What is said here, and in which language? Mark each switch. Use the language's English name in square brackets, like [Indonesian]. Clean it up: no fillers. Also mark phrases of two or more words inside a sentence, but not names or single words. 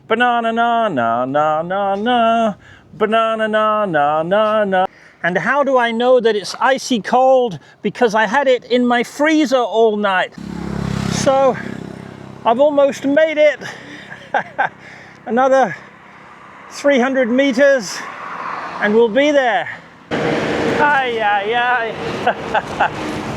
[English] Banana na na na na na. Banana na na na na. And how do I know that it's icy cold? Because I had it in my freezer all night. So I've almost made it. Another 300 meters and we'll be there. Ay, ay, ay.